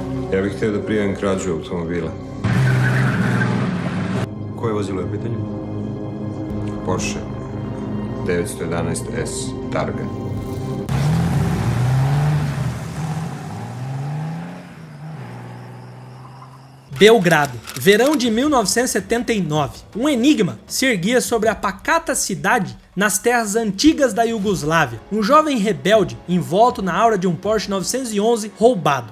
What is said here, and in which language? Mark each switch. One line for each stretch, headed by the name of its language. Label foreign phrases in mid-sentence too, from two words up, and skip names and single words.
Serbian: Ja bih htio da prijavim krađu automobila. Koje vozilo je u pitanju? Porsche 911 S Targa.
Portuguese: Belgrado, verão de 1979. Um enigma se erguia sobre a pacata cidade nas terras antigas da Iugoslávia. Um jovem rebelde envolto na aura de um Porsche 911 roubado.